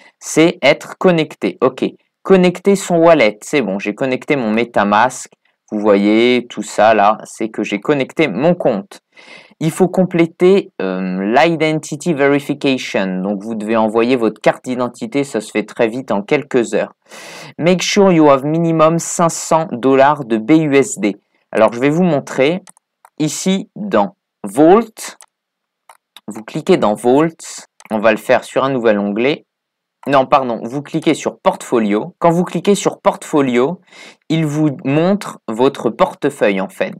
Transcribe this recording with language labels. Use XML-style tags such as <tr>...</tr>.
<fr>C'est être connecté. Ok, connecter son wallet, c'est bon, j'ai connecté mon MetaMask. Vous voyez tout ça là, c'est que j'ai connecté mon compte. Il faut compléter l'Identity Verification. Donc, vous devez envoyer votre carte d'identité. Ça se fait très vite en quelques heures.</fr> <en>Make sure you have minimum 500 $ de BUSD.</en> <fr>Alors, je vais vous montrer. Ici, dans Vault, vous cliquez dans Vault. On va le faire sur un nouvel onglet. Non, pardon, vous cliquez sur Portfolio. Quand vous cliquez sur Portfolio, il vous montre votre portefeuille en fait.</fr>